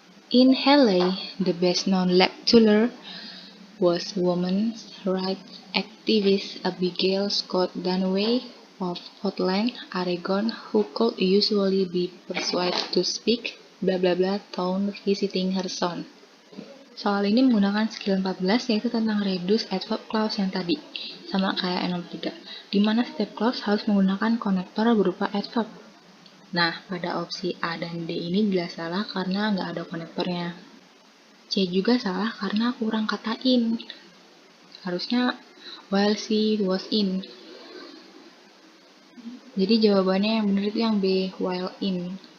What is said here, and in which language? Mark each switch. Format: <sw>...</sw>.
<en>In Halle, the best-known lecturer was women's rights activist Abigail Scott Dannaway of Portland, Oregon, who could usually be persuaded to speak bla bla bla town visiting her son.</en> <id>Soal ini menggunakan skill 14 yaitu tentang reduce adverb clause yang tadi, sama kayak N63, di mana setiap clause harus menggunakan konektor berupa adverb. Nah, pada opsi A dan D ini jelas salah karena nggak ada konektornya. C juga salah karena kurang kata in. Harusnya</id> <en>while she was in.</en> <id>Jadi jawabannya yang benar itu yang B,</id> <en>while in.</en>